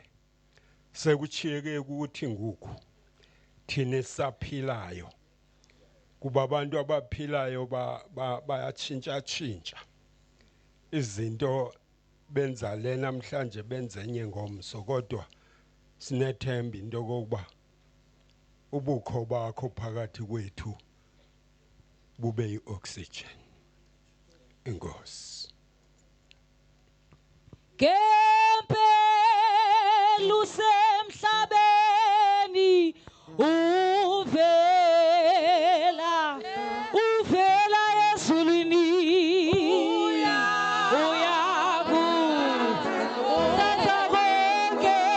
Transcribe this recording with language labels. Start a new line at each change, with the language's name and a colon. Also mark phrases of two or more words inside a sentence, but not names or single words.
Xhosa: Sekuchiyeke ukuthi ngoku thina esaphilayo kuba abantu abaphilayo bayatshintsha izinto, benza le namhlanje benze enye ngomso, kodwa sinethemba into kokuba ubukho bakho phakathi kwethu bube yi-oxygen. Inkosi. Ngempela usemhlabeni uvela ezulwini uyakuthatha konke